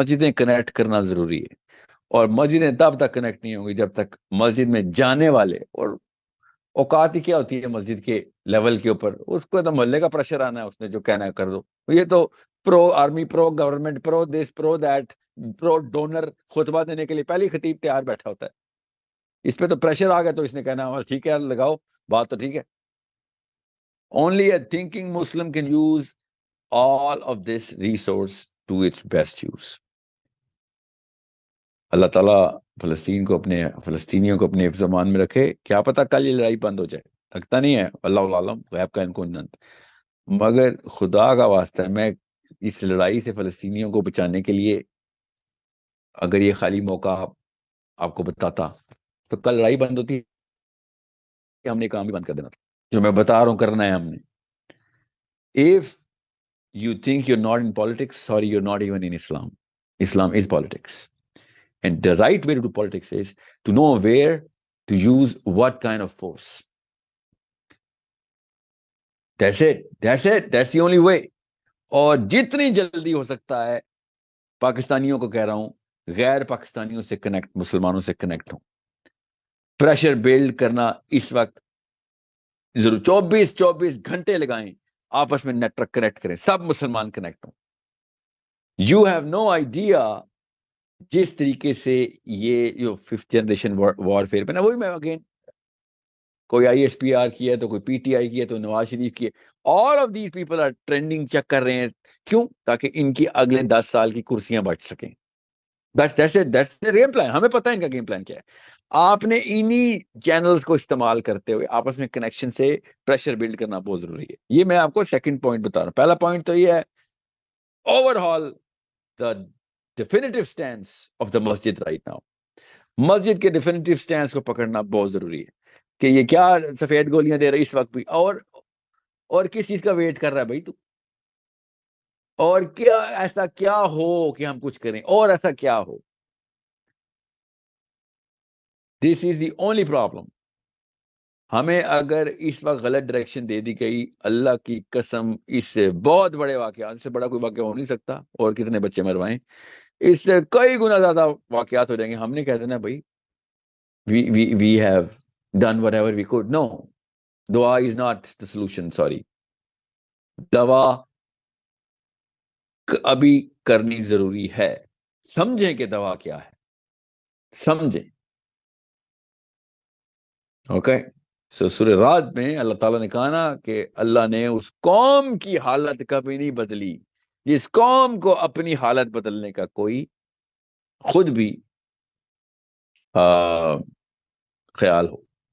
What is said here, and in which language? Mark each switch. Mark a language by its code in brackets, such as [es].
[ur] مسجدیں کنیکٹ کرنا ضروری ہے، اور مسجدیں تب تک کنیکٹ نہیں ہوں گی جب تک مسجد میں جانے والے، اور اوقات ہی کیا ہوتی ہے مسجد کے لیول کے اوپر، اس کو تو محلے کا پریشر آنا ہے، اس نے جو کہنا ہے کر دو. یہ تو پرو army, pro government, pro this, pro that, pro donor خطبہ دینے کے لیے پہلی خطیب تیار بیٹھا ہوتا ہے. اس پہ تو پریشر آ گیا تو اس نے کہنا ٹھیک ہے لگاؤ بات تو ٹھیک ہے. [en] Only a thinking Muslim can use all of this resource to its best use. [ur] اللہ تعالیٰ فلسطین کو اپنے، فلسطینیوں کو اپنے حفظ و امان میں رکھے. کیا پتہ کل یہ لڑائی بند ہو جائے، لگتا نہیں ہے، اللہ عالم، غیب کا ان کو ننت. مگر خدا کا واسطہ ہے، میں اس لڑائی سے فلسطینیوں کو بچانے کے لیے اگر یہ خالی موقع آپ کو بتاتا تو کل لڑائی بند ہوتی، ہم نے کام بھی بند کر دینا تھا جو میں بتا رہا ہوں کرنا ہے ہم نے. [en] If you think you're not in politics, sorry, you're not even in Islam. Islam is politics. And the right way to do politics is to know where to use what kind of force. That's it. That's it. That's the only way. [ur] اور جتنی جلدی ہو سکتا ہے پاکستانیوں کو کہہ رہا ہوں، غیر پاکستانیوں سے کنیکٹ، مسلمانوں سے کنیکٹ ہوں. پریشر بلڈ کرنا اس وقت ضرور، 24 گھنٹے لگائیں، آپس میں نیٹ ورک کنیکٹ کریں، سب مسلمان کنیکٹ ہوں. [en] you have no idea [ur] جس طریقے سے یہ جو 5th جنریشن وار فیئر پہ نا، وہی میں اگین، کوئی آئی ایس پی آر کی ہے تو کوئی پی ٹی آئی کی ہے تو نواز شریف کی ہے. [en] All of these people are trending check کر رہے ہیں. [ur] کیوں؟ تاکہ ان کی اگلے 10 سال کی کرسیاں بچ سکیں. [en] That's the game plan. [ur] ہمیں پتہ ہے ان کا گیم پلان کیا ہے. آپ نے انہی چینلز کو استعمال کرتے ہوئے آپس میں کنیکشن سے پریشر بلڈ کرنا بہت ضروری ہے. یہ میں آپ کو سیکنڈ پوائنٹ بتا رہا ہوں. پہلا پوائنٹ تو یہ ہے [en] Overall the definitive stance of the masjid right now. [ur] مسجد کے ڈیفینیٹو سٹینس کو پکڑنا بہت ضروری ہے کہ یہ کیا سفید گولیاں دے رہی اس وقت بھی، اور کس چیز کا ویٹ کر رہا ہے بھائی تو، اور کیا ایسا کیا ہو کہ ہم کچھ کریں، اور ایسا کیا ہو. [en] This is the only problem. [ur] ہمیں اگر اس وقت غلط ڈائریکشن دے دی گئی، اللہ کی قسم اس سے بہت بڑے واقعات، اس سے بڑا کوئی واقعہ ہو نہیں سکتا. اور کتنے بچے مروائیں، اس سے کئی گنا زیادہ واقعات ہو جائیں گے. ہم نے کہہ دینا بھائی [en] we have done whatever we could. No, دعا is not the solution. [ur] Sorry, دوا ابھی کرنی ضروری ہے. سمجھیں کہ دوا کیا ہے، سمجھیں. اوکے. سو سورہ رعد میں اللہ تعالیٰ نے کہا نا کہ اللہ نے اس قوم کی حالت کبھی نہیں بدلی جس قوم کو اپنی حالت بدلنے کا کوئی خود بھی خیال ہو.